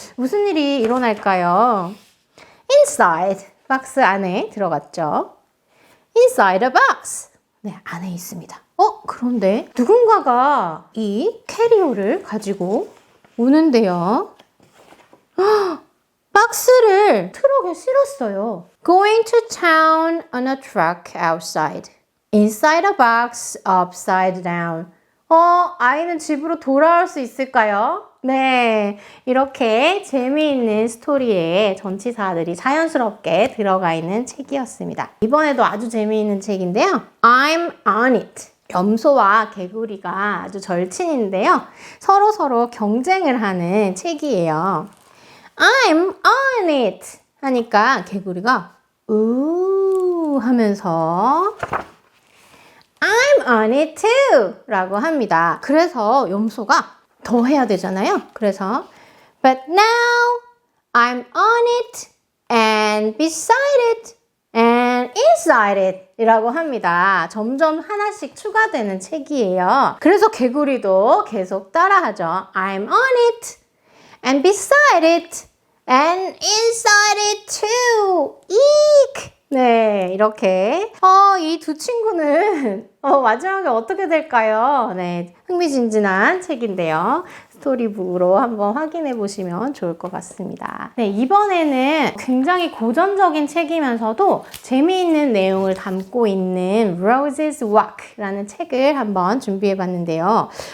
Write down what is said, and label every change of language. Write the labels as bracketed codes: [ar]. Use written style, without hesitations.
[ko] 무슨 일이 일어날까요? [en] Inside, [ko] 박스 안에 들어갔죠. [en] Inside a box. [ko] 네, 안에 있습니다. 그런데 누군가가 이 캐리어를 가지고 오는데요. 박스를 트럭에 실었어요. [en] Going to town on a truck outside. Inside a box, upside down. [ko] 아이는 집으로 돌아올 수 있을까요? 네, 이렇게 재미있는 스토리에 전치사들이 자연스럽게 들어가 있는 책이었습니다. 이번에도 아주 재미있는 책인데요. [en] I'm on it. [ko] 염소와 개구리가 아주 절친인데요. 서로 경쟁을 하는 책이에요. [en] I'm on it [ko] 하니까 개구리가 우 하면서 [en] I'm on it too [ko] 라고 합니다. 그래서 염소가 더 해야 되잖아요. 그래서 [en] But now I'm on it and beside it and inside it [ko] 이라고 합니다. 점점 하나씩 추가되는 책이에요. 그래서 개구리도 계속 따라하죠. [en] I'm on it and beside it and inside it too. eek. [ko] 네, 이렇게 이 두 친구는 마지막에 어떻게 될까요? 네, 흥미진진한 책인데요. 스토리북으로 한번 확인해 보시면 좋을 것 같습니다. 네, 이번에는 굉장히 고전적인 책이면서도 재미있는 내용을 담고 있는 Rose's Walk라는 책을 한번 준비해 봤는데요.